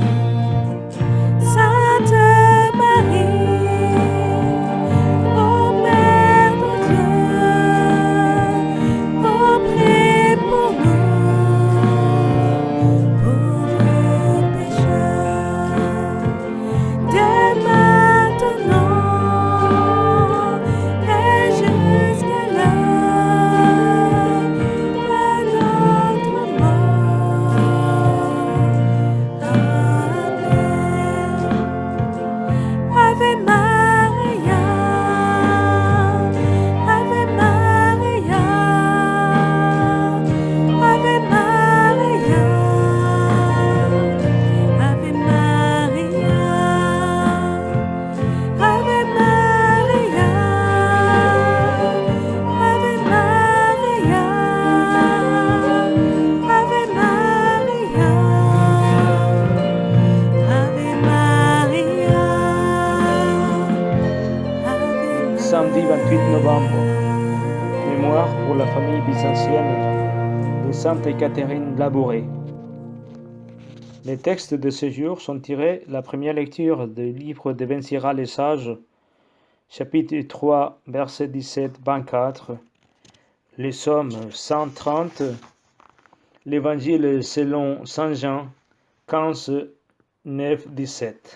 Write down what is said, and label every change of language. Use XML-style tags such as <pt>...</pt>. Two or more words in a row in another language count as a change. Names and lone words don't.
<fr>Sainte Marie, ô Mère de Dieu, ô prie pour nous, pauvres pécheurs, dès maintenant et jusqu'à l'heure de notre mort. Amen.</fr> <la>Ave Maria, Ave Maria, Ave Maria, Ave Maria, Ave Maria, Ave Maria, Ave Maria, Ave Maria, Ave</la> <fr>Samedi 28 novembre, mémoire pour la famille byzantine de Sainte Catherine Labouré. Les textes de ce jour sont tirés de la première lecture du livre de Ben Sira les Sages, chapitre 3, verset 17-24, les psaumes 130, l'évangile selon Saint Jean 15, 9, 17.</fr>